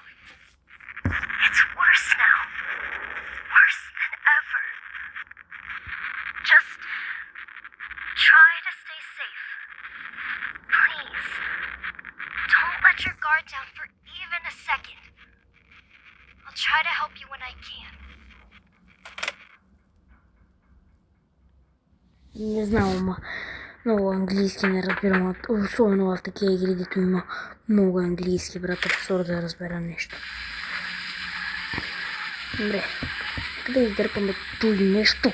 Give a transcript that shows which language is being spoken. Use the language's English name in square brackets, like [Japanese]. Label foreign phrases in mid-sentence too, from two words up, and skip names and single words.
[English] It's worse now. Worse than ever. Just try to stay safe. Please. Don't let your guard down for even a second. I'll try to help you when I can. [Bulgarian] Не знам, много английски не разбирам. Особено в такива игри, дето има много английски, брат, абсурд да разбера нещо. Добре, нека да издърпаме той нещо.